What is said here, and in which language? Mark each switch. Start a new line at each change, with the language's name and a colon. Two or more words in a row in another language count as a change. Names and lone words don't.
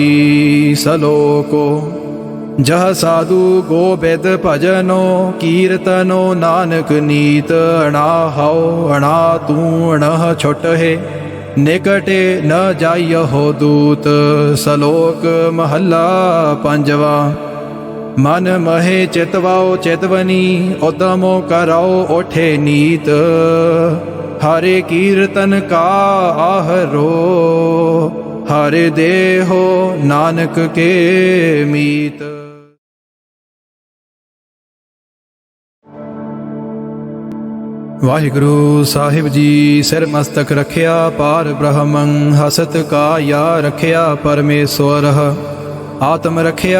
Punjabi: ਸਲੋਕੋ ਜਹ ਸਾਧੁ ਗੋਬਿੰਦ ਭਜਨੋ ਕੀਰਤਨੋ ਨਾਨਕ ਨੀਤ ਅਣਾ ਹੌ ਅਣਾ ਤੂ ਅਣਹ ਛੁਟ ਹੈ ਨਿਕਟੇ ਨ ਜਾਯ ਹੋ ਦੂਤ। ਸਲੋਕ ਮਹਲਾ ਪੰਜਵਾ। ਮਨ ਮਹੇ ਚਿਤਵਾਓ ਚਿਤਵਨੀ ਉਦਮੋ ਕਰਾਓ ਓਠੇ ਨੀਤ ਹਰੇ ਕੀਰਤਨ ਕਾ ਆਹਰੋ ਹਰੇ ਦੇਹੋ ਨਾਨਕ ਕੇ ਮੀਤ। ਵਾਹਿਗੁਰੂ ਸਾਹਿਬ ਜੀ ਸਿਰ ਮਸਤਕ ਰਖਿਆ ਪਾਰ ਬ੍ਰਹਮੰ ਹਸਤ ਕਾਇਆ ਰਖਿਆ ਪਰਮੇਸ਼ਵਰ ਆਤਮ ਰਖਿਆ